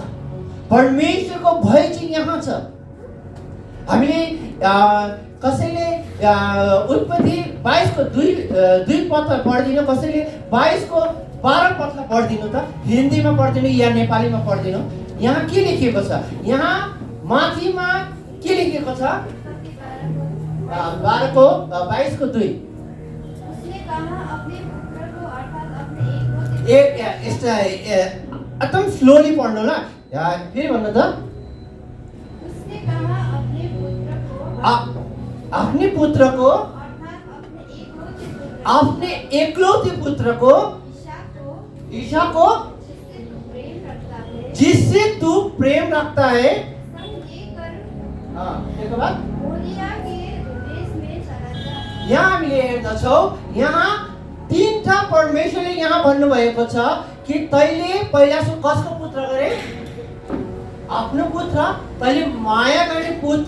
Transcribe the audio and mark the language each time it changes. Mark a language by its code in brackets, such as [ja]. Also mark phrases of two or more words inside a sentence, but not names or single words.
[ne] परमेश्वरको भय चाहिँ यहाँ छ। हामीले कसैले उत्पत्ति 22 को 2 पद पढ्दिन, कसैले 22 को 12 पदलाई पढिदिनु त, हिन्दीमा पढिदिनु या नेपालीमा पढिदिनु। यहाँ के लेखिएको छ? यहाँ माथिमा के लेखिएको छ? 12 को 22 को 2। [hi] उसने कहा अपने पुत्र को अर्थात अपने [ne] एकदम स्लोली पढ्नु ल। फेरि भन्नु त। [hi] उसने कहा अपने पुत्र को [ne] आफ्नै पुत्रको अर्थात आफ्नै एकलौते पुत्रको [hi] ईशा को जिससे तू प्रेम रखता है। [ne] त्यसको बाद यहाँ हामीले हेर्दछौँ, यहाँ 3 परमेश्वरले यहाँ भन्नुभएको छ कि तैले पहिला कसको पुत्र गरे? आफ्नो पुत्र। तैले माया गर्ने पुत्र।